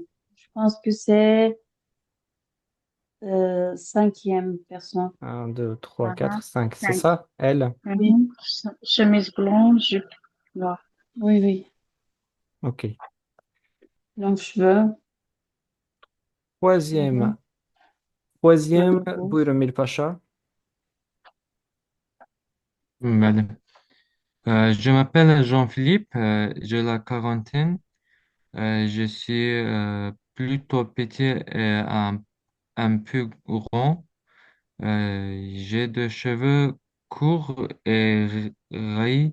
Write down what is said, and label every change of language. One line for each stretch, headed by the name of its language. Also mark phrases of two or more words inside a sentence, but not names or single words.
French: Je pense que c'est cinquième personne. 1, 2, 3, Aha, 4, 5. C'est cinq. ça, elle? Oui, Chemise blanche, jupe noire. oui, oui. Ok. Longs cheveux. Troisième. Troisième,
Azerbaijani: buyurun Mirpaşa. Bəli.
French: Je m'appelle Jean-Philippe, j'ai la quarantaine. Je suis plutôt petit et un peu grand. J'ai des cheveux courts et raïdes.